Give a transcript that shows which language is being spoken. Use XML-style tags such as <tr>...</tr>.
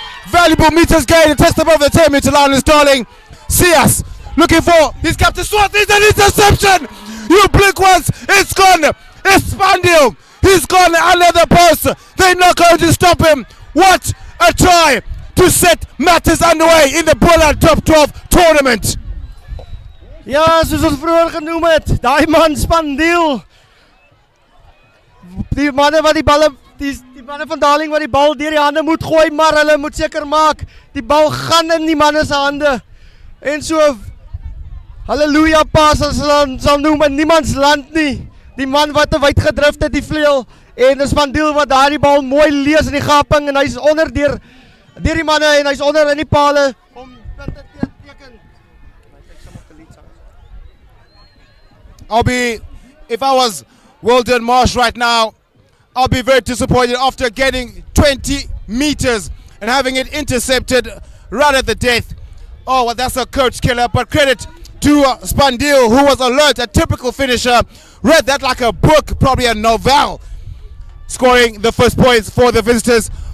<en>Valuable meters gained. And test above the 10-meter line is Darling. Sias looking for his captain Swart. It's an interception. You blink once. It's gone. It's Spandil. He's gone under the post. They're not going to stop him. What a try to set matters underway in the Boland Top 12 tournament.</en> <af>Ja, soos ons vroeër genoem het, daai man Spandil. Die manne wat die balle, die manne van Darling wat die bal deur die hande moet gooi, maar hulle moet seker maak, die bal gaan in die manne se hande. En so, halleluja pas as hulle sal noem, in niemands land nie. Die man wat te wyd gedrift het, die vleuel, en dis Spandil wat daar die bal mooi lees in die gaping, en hy is onder deur die manne, en hy is onder in die pale, om punte te teken.</af> <en>If I was Wilton Marsh right now, I'll be very disappointed after getting 20 meters and having it intercepted right at the death. Oh, well, that's a coach killer, but credit to Spandil, who was alert, a typical finisher, read that like a book, probably a novel, scoring the first points for the visitors.</en>